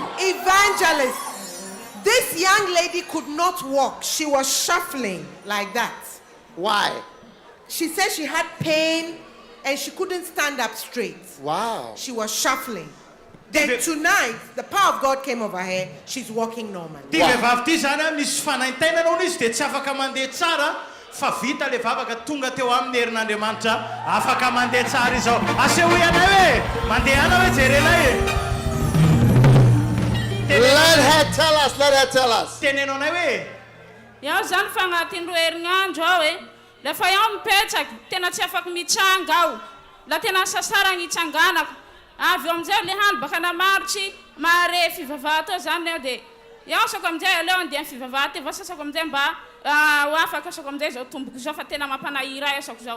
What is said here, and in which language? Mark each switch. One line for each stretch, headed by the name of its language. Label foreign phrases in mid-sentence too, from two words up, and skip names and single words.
English: Evangelist, this young lady could not walk. She was shuffling like that. Why? She said she had pain and she couldn't stand up straight. Wow. She was shuffling. Then tonight, the power of God came over her. She's walking normally.
Malagasy: Ty vehivavy ty zany misy fanaintainana izy dia tsy afaka mandeha tsara fa vita le vavaka tonga teo amin'ny herin'Andriamanitra afaka mandeha tsara izao. Aseho ianay hoe mandehana hoe jerenay e.
English: Let her tell us. Let her tell us.
Malagasy: Tenenao anay hoe. Iaho zany fa agnatin'ny 2 herinandro aho e. Lefa iaho mipetraky tena tsy afaka mitsanga aho. La tena sasara ny itsanganako. Avy amizay le hany baka namaritry mare fivavaha teo zany eo de iaho sako amizay aleo andeha fivavaha teo sasako amizay mba ho afaka sako amizay zao tomboko zao fa tena mampanahy raha sako zao.